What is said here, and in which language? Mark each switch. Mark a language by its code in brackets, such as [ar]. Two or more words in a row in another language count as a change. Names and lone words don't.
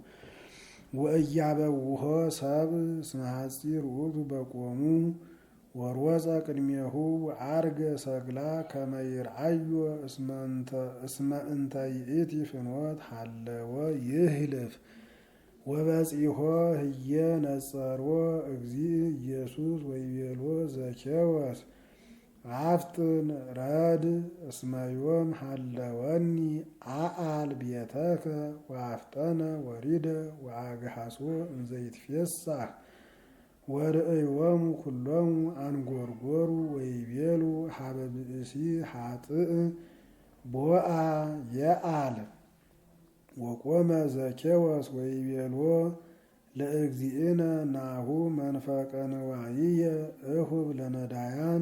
[gez] ወእያበውሆ ሰብእ እስመ ሐጺር ውእቱ በቆሙ ወሮፀ ቅድሜሁ ወዐርገ ሰቅላ ከመ ይርአዮ እስመ እንተ ይእቲ ፍኖት ሀለወ ይህልፍ ወበጺሖ ህየ ነጸሮ እግዚእ ኢየሱስ ወይቤልዎ ዘኬዎስ አፍጥን ረድ እስመ ዮም ሀለወኒ አአል ቤተከ ወአፍጠነ ወሪደ ወአግሐሶ እንዘ ይትፌሳህ ወርእዮሙ ኩሎሙ አንጎርጎሩ ወይቤሉ ሀበ ብእሲ ኃጥእ ቦአ የአል ወቆመ ዘኬዎስ ወይቤልዎ ለእግዚእነ ናሁ መንፈቀ ንዋይየ እሁብ ለነዳያን